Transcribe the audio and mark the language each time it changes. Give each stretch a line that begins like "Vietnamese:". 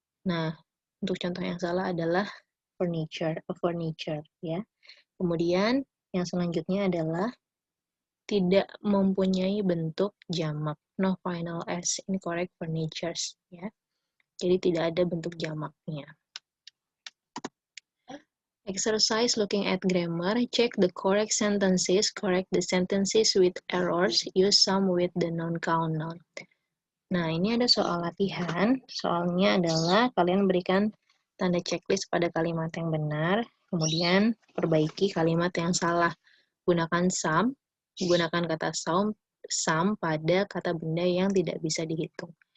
Indonesian: Nah, untuk contoh yang salah adalah furniture, a furniture, ya. Kemudian yang selanjutnya adalah tidak mempunyai bentuk jamak.
English: No final s. Incorrect. Furnitures, ya.
Indonesian: Jadi tidak ada bentuk jamaknya.
English: Exercise looking at grammar. Check the correct sentences. Correct the sentences with errors. Use some with the non-count noun.
Indonesian: Nah, ini ada soal latihan. Soalnya adalah kalian berikan tanda checklist pada kalimat yang benar. Kemudian perbaiki kalimat yang salah. Gunakan some. Gunakan kata some pada kata benda yang tidak bisa dihitung.